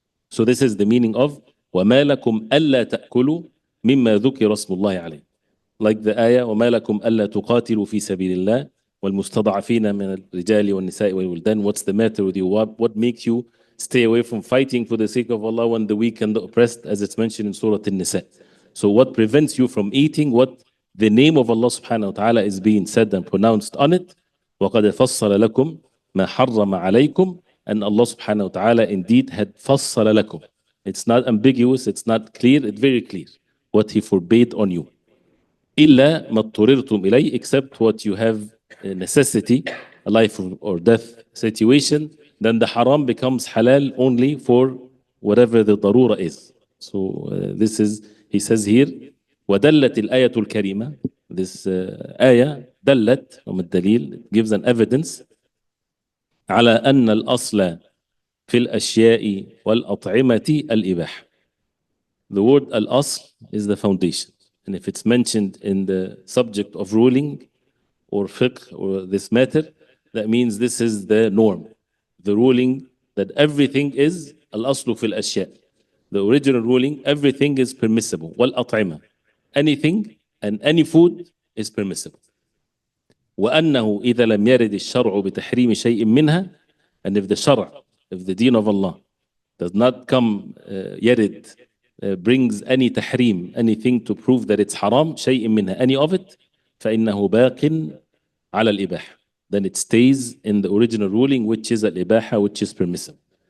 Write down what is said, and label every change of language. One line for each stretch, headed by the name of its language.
English: So this is the meaning of
Arabic: وَمَا لَكُمْ أَلَّا تَأْكُلُوا مِمَّا ذُكِرَ اسْمُ اللَّهِ عَلَيْهِ.
English: Like the ayah,
Arabic: وَمَا لَكُمْ أَلَّا تُقَاتِلُوا فِي سَبِيلِ اللَّهِ وَالْمُسْتَضَعَفِينَ مِنَ الرِّجَالِ وَالنِّسَاءِ وَالْوِلْدَانِ.
English: What's the matter with you? What makes you stay away from fighting for the sake of Allah when the weak and the oppressed, as it's mentioned in Surah An-Nisa? So what prevents you from eating what the name of Allah subhanahu wa ta'ala is being said and pronounced on it?
Arabic: وَقَدْ فَصَّلَ لَكُمْ مَا حَرَّمَ عَلَيْكُمْ.
English: And Allah subhanahu wa ta'ala indeed had
Arabic: فَصَّلَ لَكُمْ.
English: It's not ambiguous, it's not clear, it's very clear what He forbade on you.
Arabic: إِلَّا مَا اضْطُرِرْتُمْ إِلَيْهِ,
English: except what you have a necessity, a life or death situation, then the haram becomes halal only for whatever the darura is. So this is, he says here,
Arabic: وَدَلَّتِ الْآيَةُ الْكَرِيمَةُ.
English: This ayah,
Arabic: دلت, from الدليل,
English: gives an evidence
Arabic: على أن الأصل في الأشياء والأطعمة الإباحة.
English: The word al-asl is the foundation. And if it's mentioned in the subject of ruling or fiqh or this matter, that means this is the norm. The ruling that everything is al-aslu fil ashya. The original ruling, everything is permissible. Wal-at'ima. Anything and any food is permissible.
Arabic: وأنه إذا لم يرد الشرع بتحريم شيء منها.
English: And if the shara, if the deen of Allah does not come يرد, brings any tahrim, anything to prove that it's haram,
Arabic: شيء منها,
English: any of it,
Arabic: فإنه باق على الإباحة.
English: Then it stays in the original ruling, which is al-ibaha, which is permissible.